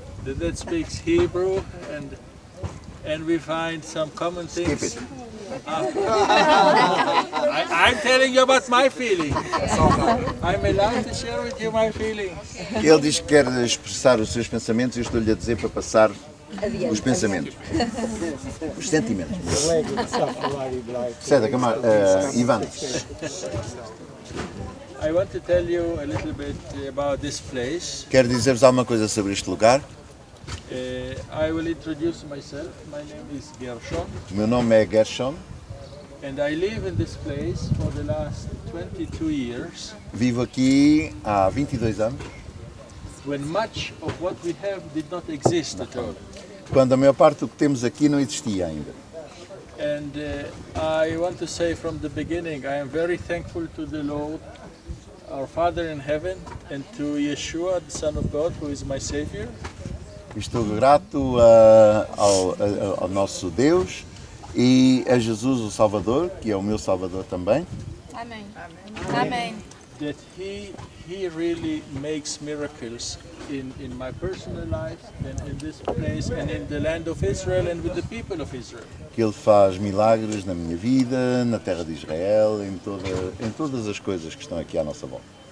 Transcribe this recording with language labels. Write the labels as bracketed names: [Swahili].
[English] that speaks Hebrew and we find some common skip things. it, I'm telling you about my feelings. I'm allowed to share with you my feelings. [Portuguese] ele diz que quer expressar os seus pensamentos e eu estou-lhe a dizer para passar os pensamentos, os sentimentos. Seda, Ivan, [English] I want to tell you a little bit about this place. [Portuguese] quero dizer-vos alguma coisa sobre este lugar. [English] I will introduce myself. My name is Gershon, [Portuguese] O meu nome é Gershon, [English] and I live in this place for the last 22 years, [Portuguese] vivo aqui há 22 anos, [English] when much of what we have did not exist at all. [Portuguese] quando a maior parte do que temos aqui não existia ainda. [English] And I want to say from the beginning, I am very thankful to the Lord, our Father in heaven, and to Yeshua, the Son of God, who is my Savior. [Portuguese] Estou grato ao nosso Deus e a Jesus, o Salvador, que é o meu Salvador também, Amém. Amém. [English] That He really makes miracles in my personal life and in this place and in the land of Israel and with the people of Israel. [Portuguese] que Ele faz milagres na minha vida, na terra de Israel, em todas as coisas que estão aqui à nossa volta.